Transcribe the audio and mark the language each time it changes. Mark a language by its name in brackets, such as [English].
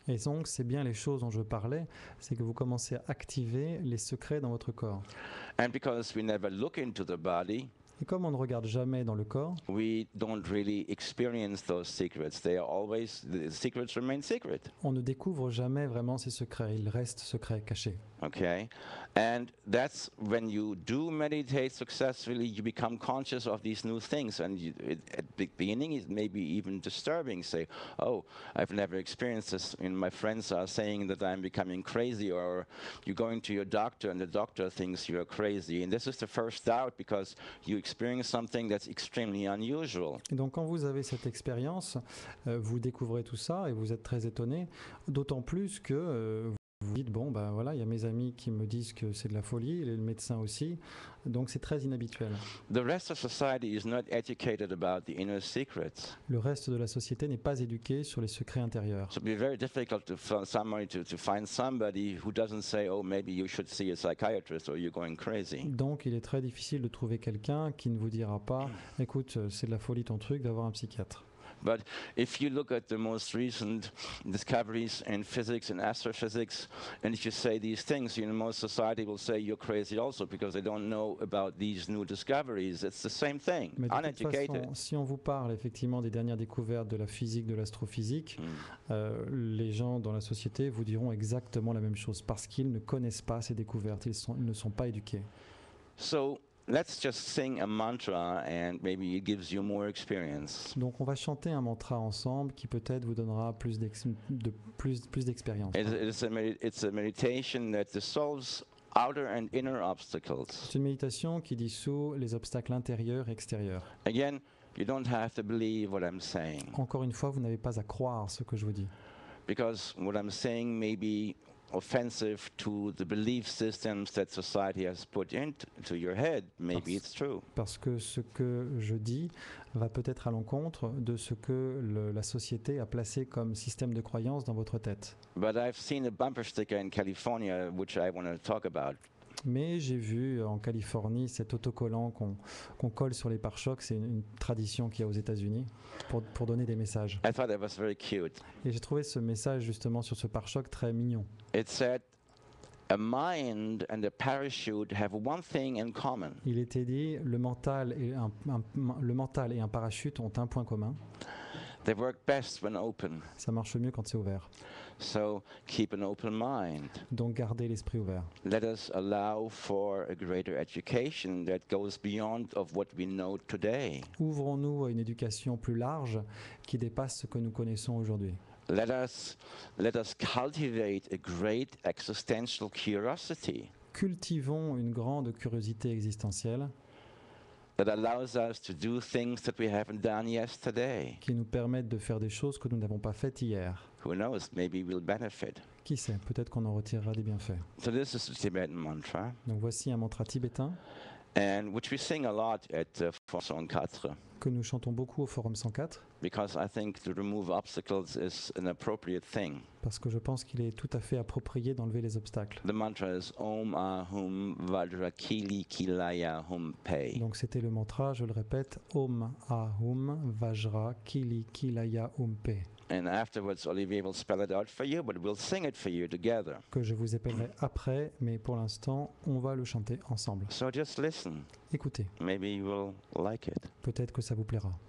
[French] Et donc, c'est bien les choses dont je parlais, c'est que vous commencez à activer les secrets dans votre corps. [English] And because we never look into the body, [French] Et comme on ne regarde jamais dans le corps, [English] we don't really experience those secrets. They are always, the secrets remain secret. [French] on ne découvre jamais vraiment ces secrets, ils restent secrets, cachés. [English] Okay, and that's when you do meditate successfully, you become conscious of these new things, and at the beginning it may be even disturbing. Say, oh, I've never experienced this, and my friends are saying that I'm becoming crazy, or you're going to your doctor and the doctor thinks you're crazy, and this is the first doubt because you experience something that's extremely unusual. [French] Et donc quand vous avez cette expérience, vous découvrez tout ça et vous êtes très étonné, d'autant plus que vous dites, bon, ben voilà, il y a mes amis qui me disent que c'est de la folie, et le médecin aussi, donc c'est très inhabituel. [English] The rest of society is not educated about the inner secrets. [French] Le reste de la société n'est pas éduqué sur les secrets intérieurs. [English] So it'd be very difficult to find somebody who doesn't say, oh, maybe you should see a psychiatrist or you're going crazy. [French] Donc il est très difficile de trouver quelqu'un qui ne vous dira pas, écoute, c'est de la folie ton truc, d'avoir un psychiatre. [English] But if you look at the most recent discoveries in physics and astrophysics, and if you say these things, most society will say you're crazy also because they don't know about these new discoveries. It's the same thing, [French] Mais de toute [English] uneducated. [French] façon, si on vous parle effectivement des dernières découvertes de la physique, de l'astrophysique, les gens dans la société vous diront exactement la même chose parce qu'ils ne connaissent pas ces découvertes, ils ne sont pas éduqués. [English] So let's just sing a mantra and maybe it gives you more experience. [French] Donc on va chanter un mantra ensemble qui peut-être vous donnera plus d'expérience. [English] It's a meditation that dissolves outer and inner obstacles. [French] C'est une méditation qui dissout les obstacles intérieurs et extérieurs. [English] Again, you don't have to believe what I'm saying, [French] Encore une fois, vous n'avez pas à croire ce que je vous dis. [English] because what I'm saying may be offensive to the belief systems that society has put into your head. Maybe it's true. [French] Parce que ce que je dis va peut-être à l'encontre de ce que la société a placé comme système de croyance dans votre tête. [English] But I've seen a bumper sticker in California which I want to talk about. [French] Mais j'ai vu en Californie cet autocollant qu'on colle sur les pare-chocs, c'est une tradition qu'il y a aux États-Unis pour donner des messages. [English] I thought that was very cute. [French] Et j'ai trouvé ce message justement sur ce pare-choc très mignon. [English] It said, a mind and a parachute have one thing in common. [French] Il était dit, le mental et un parachute ont un point commun. [English] They work best when open. [French] Ça marche mieux quand c'est ouvert. [English] So keep an open mind. [French] Donc gardez l'esprit ouvert. [English] Let us allow for a greater education that goes beyond of what we know today. [French] Ouvrons-nous à une éducation plus large qui dépasse ce que nous connaissons aujourd'hui. [English] Let us cultivate a great existential curiosity [French] Cultivons une grande curiosité existentielle [English] that allows us to do things that we haven't done yesterday. [French] qui nous permette de faire des choses que nous n'avons pas faites hier. [English] Who knows, maybe we'll benefit. [French] Qui sait, peut-être qu'on en retirera des bienfaits. [English] So this is the Tibetan mantra, [French] Donc voici un mantra tibétain [English] and which we sing a lot at Forum 104, [French] que nous chantons beaucoup au Forum 104 [English] because I think to remove obstacles is an appropriate thing. [French] parce que je pense qu'il est tout à fait approprié d'enlever les obstacles. [English] The mantra is Om Ahum Vajra Kili Kilaya Hum Pei. [French] Donc c'était le mantra, je le répète, Om Ahum Vajra Kili Kilaya Umpe, [English] And afterwards, Olivier will spell it out for you, but we'll sing it for you together. [French] que je vous épellerai après, mais pour l'instant, on va le chanter ensemble. [English] So just listen. [French] Écoutez, [English] Maybe you will like it. [French] peut-être que ça vous plaira.